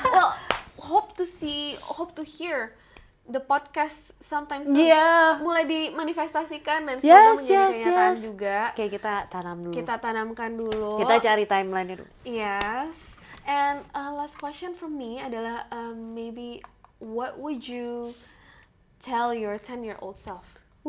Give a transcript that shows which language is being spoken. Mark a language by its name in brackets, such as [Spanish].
[English] Well, hope to hear the podcast sometime soon. [Indonesian] Iya. Mulai dimanifestasikan dan semoga menjadi kenyataan juga. Kayak kita tanam dulu. Kita tanamkan dulu. Kita cari timeline itu. [English] Yes. And last question from me [Indonesian] adalah [English] maybe what would you tell your 10-year-old self?